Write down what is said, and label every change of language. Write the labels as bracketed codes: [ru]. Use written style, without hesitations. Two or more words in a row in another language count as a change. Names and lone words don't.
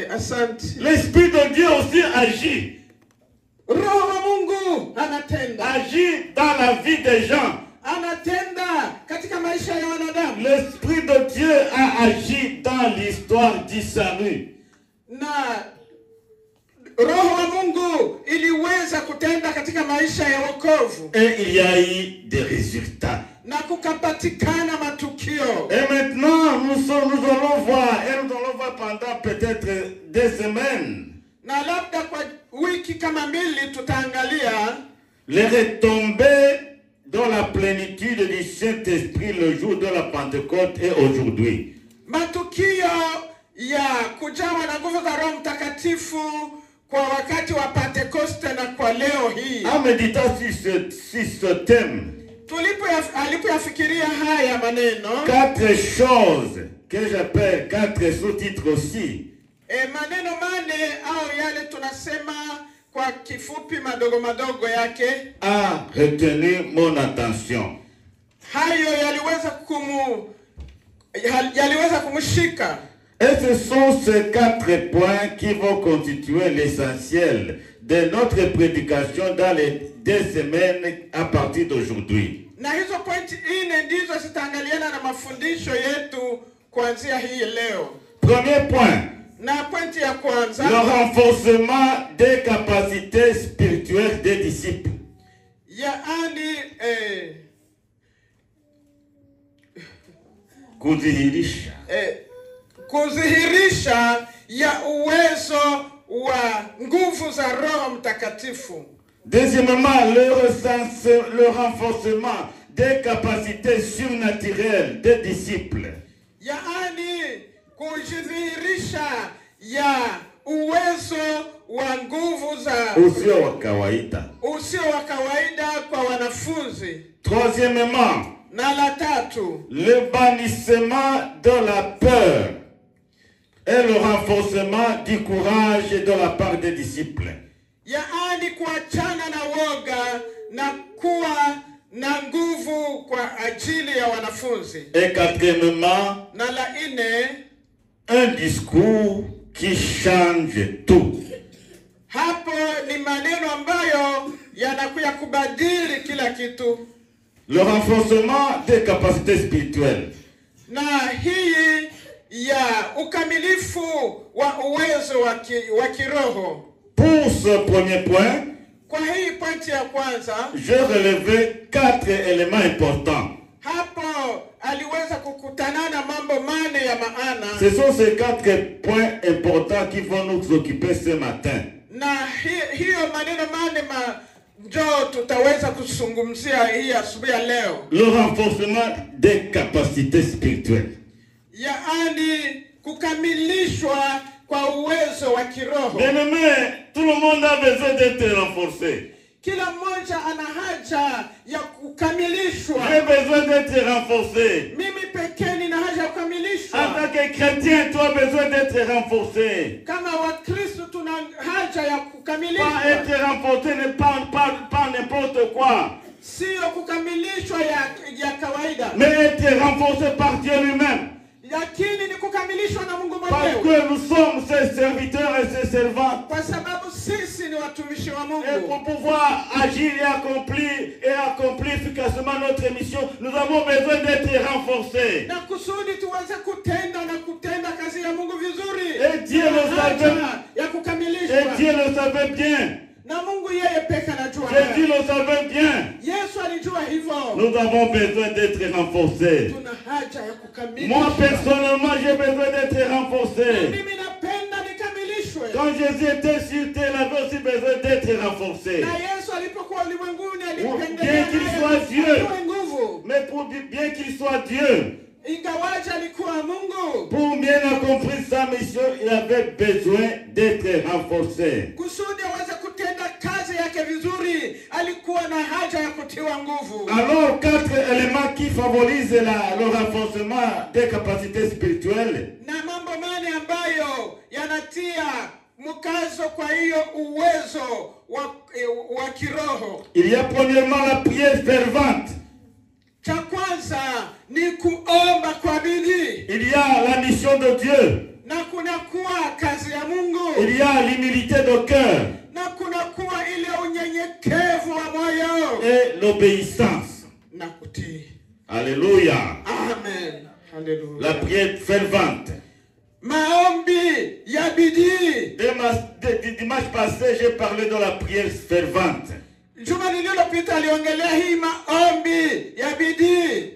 [sw] Asante. [fr] L'Esprit de Dieu aussi agit. [sw] Roho wa Mungu anatenda. [fr] Agit dans la vie des gens. [sw] Anatenda katika maisha ya wanadamu. [fr] L'Esprit de Dieu a agi dans l'histoire du salut. [sw] Na Roho wa Mungu iliweza kutenda katika maisha ya wokovu. [fr] Et il y a eu des résultats. [sw] Na kukapatikana matukio. [fr] Et maintenant, nous allons voir, et nous allons voir pendant peut-être 2 semaines. [sw] Na labda kwa wiki kama mbili tutaangalia [fr] Les retombées dans la plénitude du Saint-Esprit le jour de la Pentecôte et aujourd'hui. [sw] matukio ya kujawa na nguvu za Roho Mtakatifu kwa wakati wa Pentecoste na kwa leo hii. [fr] En méditant sur ce thème, [sw] alipoyafikiria haya maneno, [fr] 4 choses que j'appelle 4 sous-titres aussi. [sw] Maneno mane au yale tunasema kwa kifupi madogo yake [fr] A retenu mon attention. [sw] Hayo yaliweza kumshika. [fr] Et ce sont ces 4 points qui vont constituer l'essentiel de notre prédication dans les 2 semaines à partir d'aujourd'hui. [sw] Na hizo pointi 4 ndizo zitaangaliana na mafundisho yetu kuanzia hii leo. [fr] Premier point. [sw] Na pointi ya kwanza, [fr] le renforcement des capacités spirituelles des disciples. [sw] Yaani kudhihirisha ya uwezo wa nguvu za Roho Mtakatifu. [fr] Deuxièmement, le renforcement des capacités surnaturelles des disciples. [sw] Yaani kudhihirisha ya uwezo wa nguvu za usio wa kawaida kwa wanafunzi. [fr] Troisièmement, [sw] na la tatu, [fr] le bannissement de la peur et le renforcement du courage de la part des disciples. [sw] Yaani kuachana na woga na kuwa na nguvu kwa ajili ya wanafunzi. [fr] Et quatrièmement, [sw] na la 4, [fr] un discours qui change tout. [sw] Hapo ni maneno ambayo yanakuja kubadili kila kitu. [fr] Le renforcement des capacités spirituelles. [sw] Na hii ya ukamilifu wa uwezo wa kiroho. [fr] Pour ce premier point, [sw] kwa hii pointi ya kwanza, [fr] je relevais 4 éléments importants. [sw] Hapo aliweza kukutana na mambo 4 ya maana. [fr] Ce sont ces 4 points importants qui vont nous occuper ce matin. [sw] Na hiyo maneno 4 ndio tutaweza kuzungumzia hii asubuhi ya leo. [fr] Le renforcement des capacités spirituelles. [sw] Yaani kukamilishwa kwa uwezo wa kiroho. [fr] Bien-aimé, tout le monde a besoin d'être renforcé. [sw] Kila mmoja ana haja ya kukamilishwa. [fr] J'ai besoin d'être renforcé. [sw] Mimi pekee nina haja ya kukamilishwa. [fr] En tant que chrétien, tu as besoin d'être renforcé. [sw] Kama Wakristo tuna haja ya kukamilishwa. [fr] Pas être renforcé, ne pas n'importe quoi. [sw] Sio kukamilishwa ya kawaida. [fr] Mais être renforcé par Dieu lui-même. [sw] Lakini ni kukamilishwa na Mungu mwenyewe. [fr] Parce que nous sommes ses serviteurs et ses servants. [sw] Kwa sababu sisi ni watumishi wa Mungu. [fr] Et pour pouvoir agir et accomplir efficacement notre mission, nous avons besoin d'être renforcés. [sw] Na kusudi tuweze kutenda kazi ya Mungu vizuri. [fr] Et Dieu le savait. [sw] ya [fr] Et [sw] kukamilishwa. [fr] Dieu le savait bien. [sw] Na Mungu yeye peke anajua. [fr] Jésus le savait bien. [sw] Yesu alijua hivyo. [fr] Nous avons besoin d'être renforcés. [sw] Tuna haja ya kukamilishwa. [fr] Moi, personnellement, j'ai besoin d'être renforcé. [sw] Mimi napenda nikamilishwe. [fr] Quand Jésus était sur terre, il avait aussi besoin d'être renforcé. [sw] Na Yesu alipokuwa ulimwenguni [fr] Bien [sw] alipendelea [fr] qu'il soit Dieu. [sw] apewe nguvu. [fr] Mais bien qu'il soit Dieu, [sw] Ingawaje alikuwa Mungu, [fr] pour bien accomplir sa mission, il avait besoin d'être renforcé. [sw] kusudi aweze kutenda kazi yake vizuri, alikuwa na haja ya kutiwa nguvu. [fr] Alors, 4 éléments qui favorisent le renforcement des capacités spirituelles. [sw] Na mambo mane ambayo yanatia mkazo kwa hiyo uwezo wa kiroho. [fr] Il y a premièrement la prière fervente. [sw] Cha kwanza ni kuomba kwa bidii. [fr] Il y a la mission de Dieu. [sw] Na kuna kuwa kazi ya Mungu. [fr] Il y a l'humilité de cœur. [sw] Na kuna kuwa ile unyenyekevu wa moyo. [fr] Et l'obéissance. [sw] Na kutii. [fr] Alléluia. Amen. Alléluia. La prière fervente. [sw] Maombi ya bidii. [fr] Dimanche passé, j'ai parlé de la prière fervente. [sw] Juma lililopita aliongelea hii maombi ya bidii.